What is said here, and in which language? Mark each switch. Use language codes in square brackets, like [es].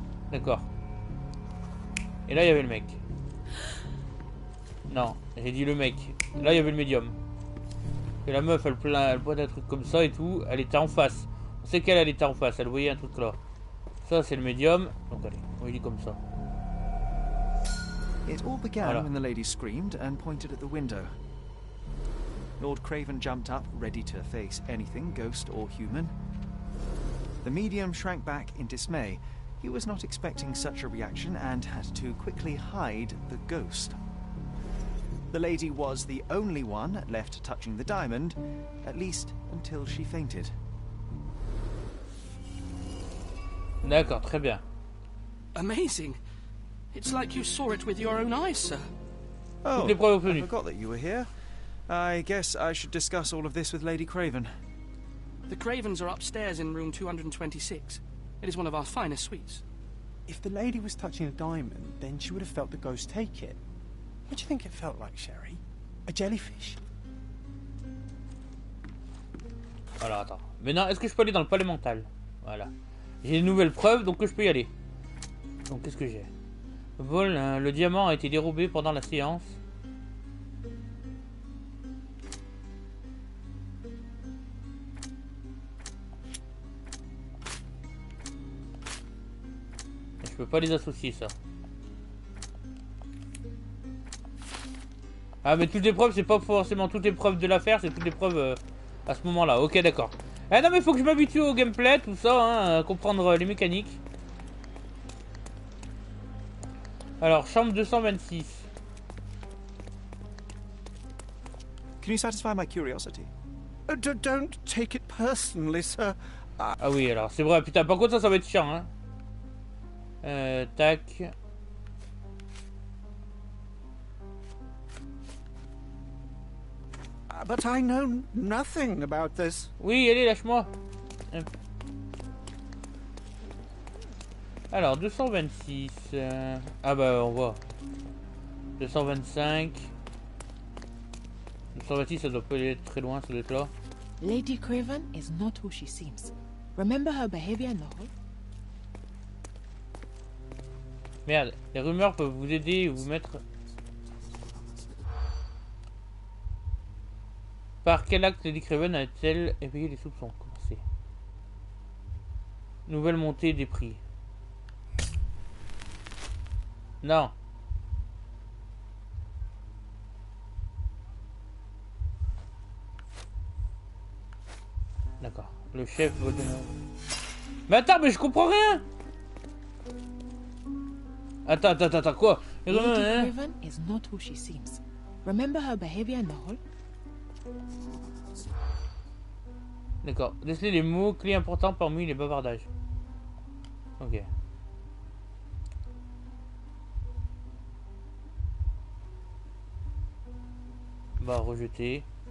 [fr] D'accord. Et là, il y avait le mec. Non, j'ai dit le mec. Là, il y avait le médium. Et la meuf, elle boit d'un truc comme ça et tout. Elle était en face. On sait qu'elle était en face. Elle voyait un truc là. Ça, c'est le médium. Donc, allez, on lui dit comme ça. [en] It all began [fr] Voilà. [en] when the lady screamed and pointed at the window. Lord Craven jumped up, ready to face anything, ghost or human. The medium shrank back in dismay. He was not expecting such a reaction and had to quickly hide the ghost. The lady was the only one left touching the diamond, at least until she fainted. [fr] D'accord, très bien. [en] Amazing. It's like you saw it with your own eyes, sir. Oh, I forgot that you were here. I guess I should discuss all of this with Lady Craven. The Cravens are upstairs in room 226. It is one of our finest suites. If the lady was touching a diamond, then she would have felt the ghost take it. What do you think it felt like, Sherry? A jellyfish? [fr] Alors, attends. Maintenant, est-ce que je peux aller dans le palais mental? Voilà. J'ai de nouvelles preuves, donc je peux y aller. Donc, qu'est-ce que j'ai? Vol, le diamant a été dérobé pendant la séance. Je peux pas les associer, ça. Ah, mais toutes les preuves, c'est pas forcément toutes les preuves de l'affaire, c'est toutes les preuves à ce moment-là. Ok, d'accord. Eh non, mais faut que je m'habitue au gameplay, tout ça, hein, à comprendre les mécaniques. Alors, chambre 226. [en] Can you satisfy my curiosity? Don't take it personally, sir. [fr] Ah oui, alors, c'est vrai, putain, par contre, ça va être chiant, hein. Tac. [en] But I know nothing about this. [fr] Oui, allez, lâche-moi. Alors, 226. Ah bah, on voit. 225. 226, ça doit pas être très loin, ça doit être là. [en] Lady Craven is not who she seems. Remember her behavior in the hall? [fr] Merde, les rumeurs peuvent vous aider et vous mettre... Par quel acte Lady Craven a-t-elle éveillé les soupçons? Commencez. Nouvelle montée des prix. Non. D'accord. Le chef va donner... Mais attends, mais je comprends rien. Attends, quoi? [en] Lady Craven is not who she seems. Remember her behavior in the hall? [fr] D'accord. Laissez les mots clés importants parmi les bavardages. Ok. Bah, rejeter.